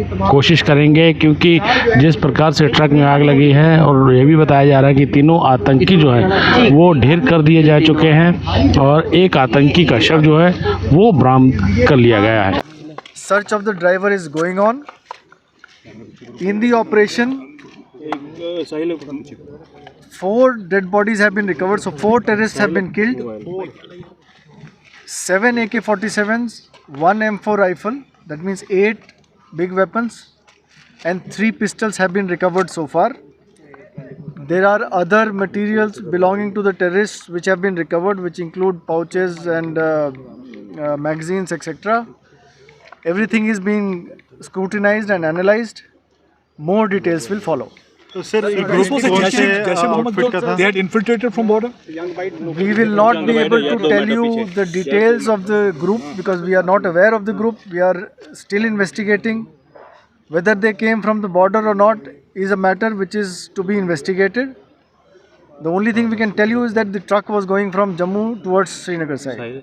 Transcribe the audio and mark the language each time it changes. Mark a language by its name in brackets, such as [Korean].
[Hindi] कोशिश करेंगे, क्योंकि जिस प्रकार से ट्रक में आग लगी है और ये भी बताया जा रहा है कि तीनों आतंकी जो हैं वो ढेर कर दिए जा चुके हैं और एक आतंकी का शव जो है वो बरामद कर लिया गया है। [English] Search of the driver is going on. In the operation, 4 dead bodies have been recovered. So 4 terrorists have been killed. 7 AK-47s, 1 M4 rifle. That means 8 big weapons, and 3 pistols have been recovered so far. There are other materials belonging to the terrorists which have been recovered, which include pouches and magazines, etc. Everything is being scrutinized and analyzed. More details will follow. [Hindi] तो sir एक group से जैसे मोहम्मद जो [English] they had infiltrated from border. We will not be able to tell you the details of the group because we are not aware of the group. We are still investigating. Whether they came from the border or not is a matter which is to be investigated. The only thing we can tell you is that the truck was going from Jammu towards Srinagar side.